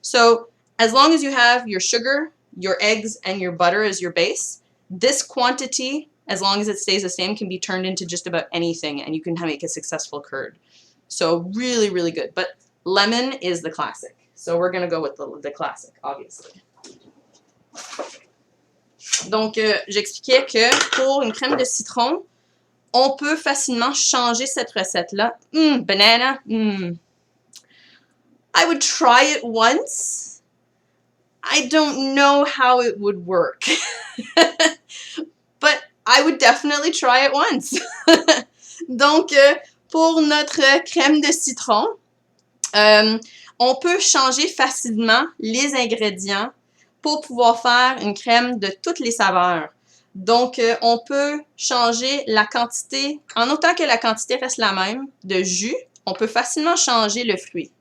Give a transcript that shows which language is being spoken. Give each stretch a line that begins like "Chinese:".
English: So as long as you have your sugar, your eggs, and your butter as your base, this quantity, as long as it stays the same, can be turned into just about anything, and you can make a successful curd. So really, really good. But lemon is the classic. So we're going to go with the classic, obviously.
French: Donc, j'expliquais que pour une crème de citron, on peut facilement changer cette recette-là.
English: Banana. I would try it once. I don't know how it would work. But I would definitely try it once.
French: Donc, pour notre crème de citron, on peut changer facilement les ingrédients pour pouvoir faire une crème de toutes les saveurs. Donc, on peut changer la quantité, en autant que la quantité reste la même, de jus, on peut facilement changer le fruit.